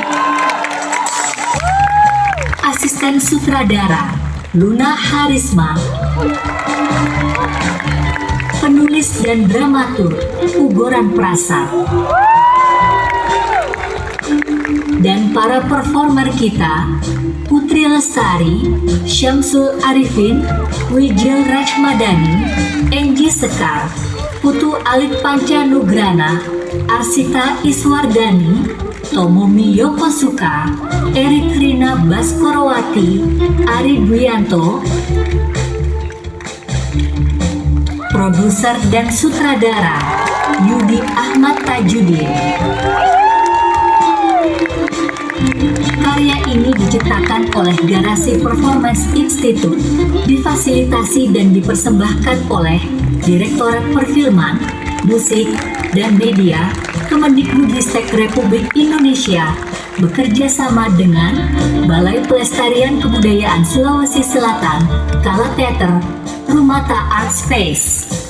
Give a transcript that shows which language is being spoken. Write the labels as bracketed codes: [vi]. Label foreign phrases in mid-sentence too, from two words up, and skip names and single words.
[id] Asisten sutradara Luna Harisma. Penulis dan dramaturg Ugoran Prasad. Dan para performer kita Putri Lestari, Syamsul Arifin, Wijil Rajmadani, Enggi Sekar, Putu Alit Panca Nugrana, Arsita Iswardani, Tomomi Yokosuka, Erik Rina Baskorowati, Ari Dwianto. Produser dan sutradara Yudi Ahmad Tajudin. Karya ini diciptakan oleh Garasi Performance Institute, difasilitasi dan dipersembahkan oleh Direktorat Perfilman, Musik, dan Media, Kemendikbudristek Republik Indonesia, bekerja sama dengan Balai Pelestarian Kebudayaan Sulawesi Selatan, Kala Theater, Rumata Art Space.